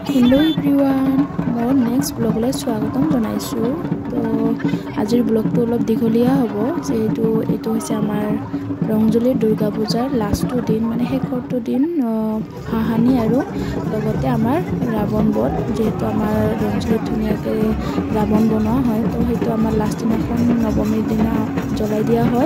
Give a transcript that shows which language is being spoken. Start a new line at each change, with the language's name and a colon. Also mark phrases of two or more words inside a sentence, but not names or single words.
English: hello everyone
Assamese: মোৰ নেক্সট ব্লগলৈ স্বাগতম জনাইছোঁ। তো আজিৰ ब्लगটো অলপ দীঘলীয়া হ'ব যেহেতু এটো হৈছে আমাৰ ৰংজলী দুৰ্গা পূজাৰ লাষ্টটো দিন মানে শেষৰটো দিন হাহানি আৰু লগতে আমাৰ ৰাৱণ বধ যেহেতু আমাৰ ৰংজলীত ধুনীয়াকে ৰাৱণ বনোৱা হয় তো হেতু আমাৰ লাষ্ট দিনাখন নৱমীৰ দিনা জ্বলাই দিয়া হয়।